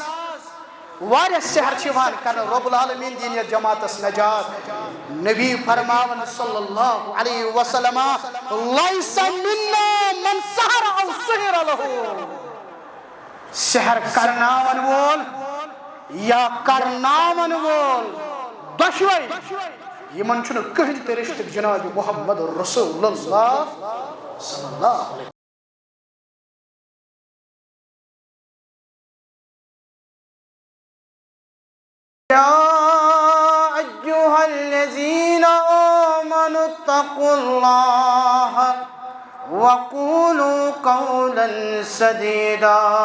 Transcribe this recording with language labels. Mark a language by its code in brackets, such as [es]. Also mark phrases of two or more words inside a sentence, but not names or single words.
[ks] واریاہ سحر چھِ یِوان کرنہٕ [ar] رۄب العالمیٖن [ks] دِیِن یتھ جماعتس نجات نبی فرماون [ar] صلی اللہ علیہ وسلم لیس منا من سحر او سحر لہو [ks] سحر کرناون وول یا کرناون وول دۄشوے یمن چھُنہٕ کٕہٕنۍ تہِ رشتہٕ جناب محمد رسول اللہ [ar] صلی اللہ علیہ يا أيها الذين آمنوا اتقوا الله وقولوا قولا سديدا